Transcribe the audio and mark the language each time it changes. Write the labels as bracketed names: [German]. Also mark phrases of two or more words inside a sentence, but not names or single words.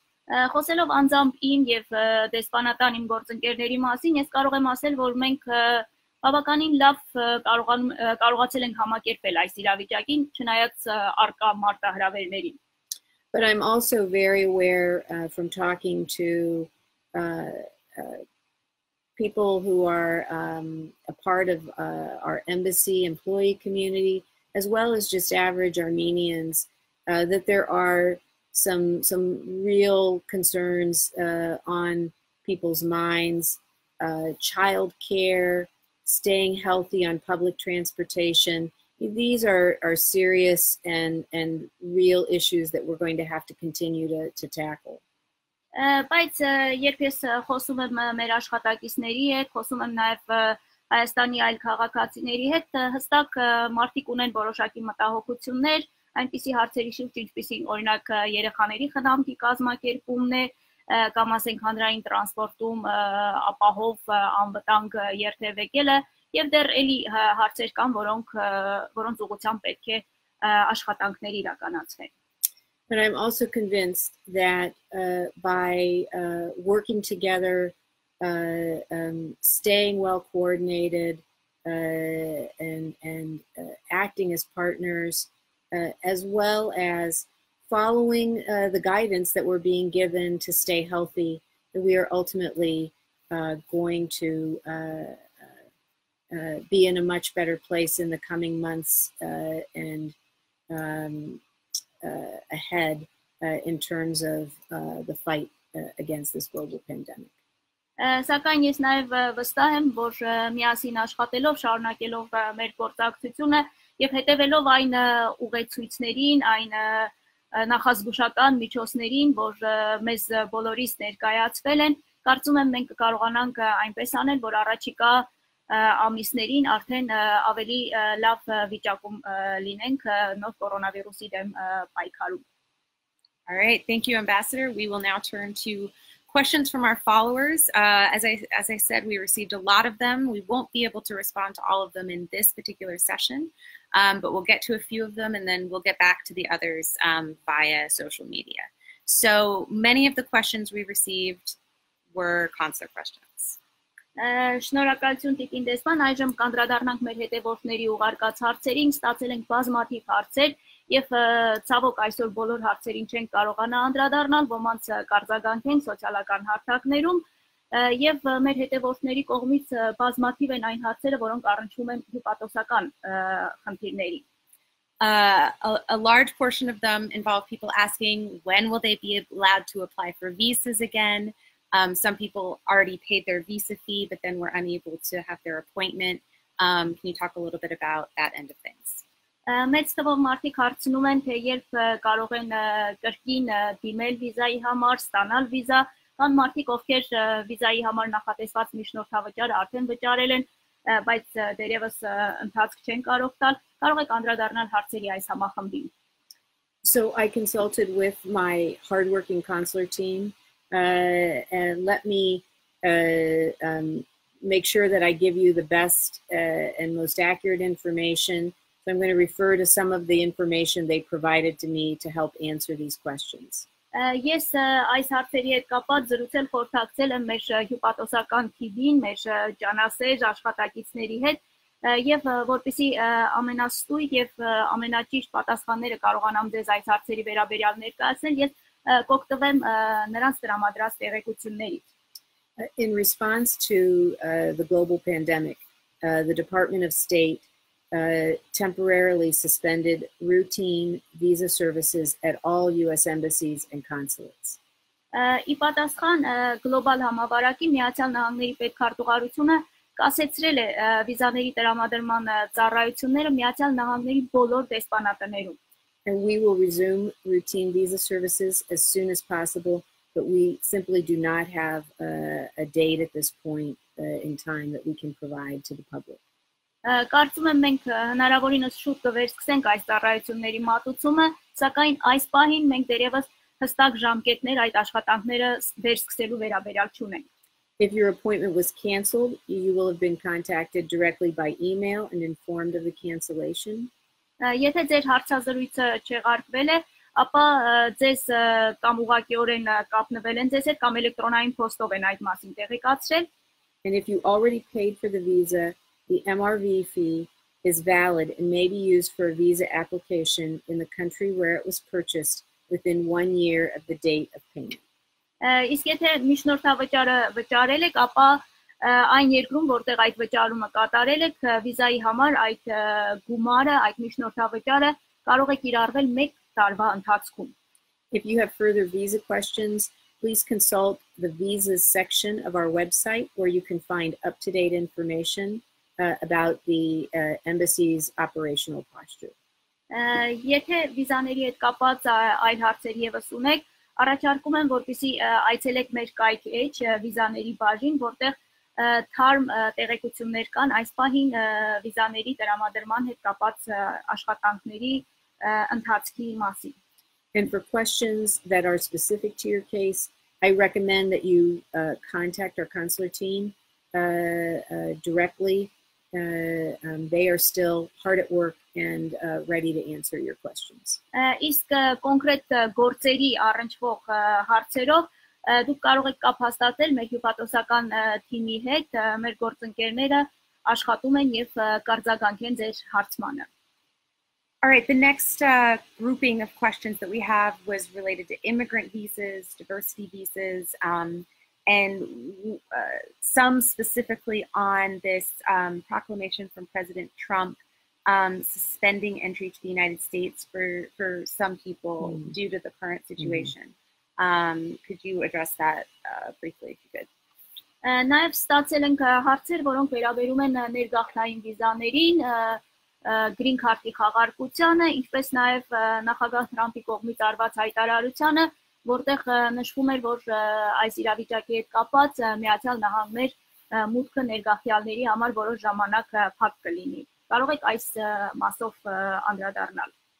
[Armenian] Խոսելով անձամբ իմ եւ դեսպանատան իմ գործընկերների մասին, ես կարող եմ ասել, որ մենք բավականին լավ կարողացել ենք համակերպել այս իրավիճակին, չնայած առկա մարտահրավերներին. [English] But I'm also very aware from talking to people who are a part of our embassy employee community, as well as just average Armenians, that there are some real concerns on people's minds, child care, staying healthy on public transportation. These are serious and real issues that we're going to have to continue to tackle. [Armenian] Բայց երբ ես խոսում եմ մեր աշխատակիցների հետ, խոսում եմ նաև Հայաստանի այլ քաղաքացիների հետ, հստակ մարդիկ ունեն որոշակի մտահոգություններ, այնպիսի հարցերի շուրջ, ինչպիսին օրինակ երեխաների խնամքի կազմակերպումն է, կամ ասենք հանրային տրանսպորտում ապահով անվտանգ երթևեկելը, եւ դեռ էլի հարցեր կան, որոնց ուղղությամբ պետք է աշխատանքներ իրականացվեն. [English] But I'm also convinced that by working together, staying well coordinated, and acting as partners, as well as following the guidance that we're being given to stay healthy, that we are ultimately going to be in a much better place in the coming months and ahead in terms of the fight against this global pandemic. [Armenian] Սակայն ես նաև վստահ եմ, որ միասին աշխատելով, շարունակելով մեր գործակցությունը եւ հետեւելով այն ուղեցույցներին, այն նախազգուշական միջոցներին, որ մեզ բոլորիս ներկայացվել են, կարծում եմ մենք կարողանանք այնպես անել, որ առաջիկա ամիսներին արդեն ավելի լավ վիճակում լինենք նոր կորոնավիրուսի դեմ պայքարում։ [English] All right, thank you, Ambassador. We will now turn to questions from our followers. As I said, we received a lot of them. We won't be able to respond to all of them in this particular session, but we'll get to a few of them and then we'll get back to the others via social media. So many of the questions we received were consular questions. [Armenian] Շնորհակալություն Տիկին դեսպան, այժմ կանդրադառնանք մեր հետևորդների ուղարկած հարցերին, ստացել ենք բազմաթիվ հարցեր եւ ցավոք այսօր բոլոր հարցերին չենք կարողանա անդրադառնալ, ոմանց կարձագանքենք սոցիալական հարթակներում եւ մեր հետևորդների կողմից բազմաթիվ են այն հարցերը, որոնք առնչվում են հյուպատոսական խնդիրների։ [English] A large portion of them involve people asking when will they be allowed to apply for visas again. Some people already paid their visa fee, but then were unable to have their appointment. Can you talk a little bit about that end of things? [Armenian] Մեծ թվով մարդիկ հարցնում են, թե երբ կարող են կրկին դիմել վիզայի համար, ստանալ վիզա, կան մարդիկ, ովքեր վիզայի համար նախատեսված միջնորդավճարը արդեն վճարել են, բայց դերևս ընթացք չեն կարող տալ, կարող եք անդրադառնալ հարցերի այս համախմբին։ [English] So I consulted with my hardworking consular team and let me make sure that I give you the best and most accurate information. So I'm going to refer to some of the information they provided to me to help answer these questions. [Armenian] Ես այս հարցերի հետ կապված զրուցել խորհրդակցել եմ մեր հյուպատոսական թիմին, մեր ջանասեր աշխատակիցների հետ եւ որպեսզի ամենաստույգ եւ ամենաճիշտ պատասխանները կարողանամ ձեզ այս հարցերի վերաբերյալ ներկայացնել, ես կօգտվեմ նրանց տրամադրած տեղեկություններից. [English] In response to the global pandemic, the Department of State temporarily suspended routine visa services at all U.S. embassies and consulates. [Armenian] Ի պատասխան գլոբալ համավարակի Միացյալ Նահանգների պետքարտուղարությունը կասեցրել է վիզաների տրամադրման ծառայությունները Միացյալ Նահանգների բոլոր դեսպանատներում. [English] And we will resume routine visa services as soon as possible, but we simply do not have a date at this point in time that we can provide to the public. [Armenian] Կարծում եմ մենք հնարավորինս շուտ կվերսկսենք այս ծառայությունների մատուցումը, սակայն այս պահին մենք դերևս հստակ ժամկետներ այդ աշխատանքները վերսկսելու վերաբերյալ չունենք. [English] If your appointment was canceled, you will have been contacted directly by email and informed of the cancellation. [Armenian] Եթե ձեր հարցազրույցը չեղարկվել է, ապա ձեզ կամ ուղղակիորեն կապնվել են ձեզ հետ կամ էլեկտրոնային փոստով են այդ մասին տեղեկացրել. [English] And if you already paid for the visa, the MRV fee is valid and may be used for a visa application in the country where it was purchased within 1 year of the date of payment. [Armenian] Իսկ եթե միջնորդավճարը վճարել եք, ապա այն երկրում, որտեղ այդ վճարումը կատարել եք, վիզայի համար այդ գումարը, այդ միջնորդավճարը կարող է կիրառվել 1 տարվա ընթացքում. [English] If you have further visa questions, please consult the visas section of our website where you can find up-to-date information about the embassy's operational posture. [Armenian] Եթե վիզաների հետ կապված այլ հարցեր եւս ունեք, առաջարկում եմ, որպեսզի այցելեք մեր կայք էջ վիզաների բաժին, որտեղ թարմ տեղեկություններ կան այս պահին վիզաների տրամադրման հետ կապված աշխատանքների ընթացքի մասին. [English] And for questions that are specific to your case, I recommend that you contact our consular team directly. They are still hard at work and ready to answer your questions. [Armenian] Իսկ կոնկրետ գործերի առնչվող հարցերով դուք կարող եք կապ հաստատել մեր հյուպատոսական թիմի հետ, մեր գործընկերները աշխատում են եւ կարձագանքեն ձեր հարցմանը. [English] All right, the next grouping of questions that we have was related to immigrant visas, diversity visas, and some specifically on this proclamation from President Trump suspending entry to the United States for some people due to the current situation. Could you address that briefly if you could? [Armenian] Նաև ստացել ենք հարցեր, որոնք վերաբերում են ներգաղթային վիզաներին, [English] green card- [Armenian] ի խաղարկությանը, ինչպես նաև նախագահ Թրամփի կողմից արված հայտարարությանը, որտեղ նշվում էր, որ այս իրավիճակի հետ կապված Միացյալ Նահանգներ մուտքը ներգաղթյալների համար որոշ ժամանակ փակ կլինի։ Կարող եք այս մասով անդրադառնալ։